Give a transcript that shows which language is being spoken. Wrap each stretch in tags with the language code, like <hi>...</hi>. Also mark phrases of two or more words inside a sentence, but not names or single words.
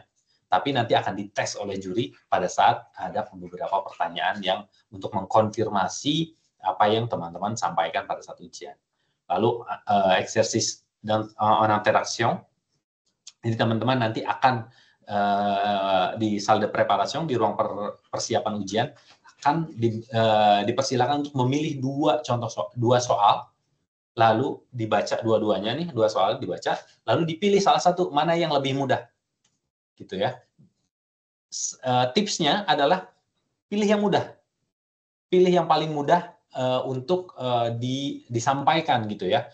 <id>Tapi nanti akan dites oleh juri pada saat ada beberapa pertanyaan yang untuk mengkonfirmasi apa yang teman-teman sampaikan pada saat ujian. Lalu, eksersis dan</id> <fr>en interaction.</fr> <id>Jadi teman-teman nanti akan di</id> <fr>salle de préparation,</fr> <id>di ruang persiapan ujian, akan dipersilakan untuk memilih dua soal, lalu dibaca dua-duanya nih, dua soal dibaca, lalu dipilih salah satu mana yang lebih mudah, gitu ya. Tipsnya adalah pilih yang mudah, pilih yang paling mudah untuk disampaikan, gitu ya.</id>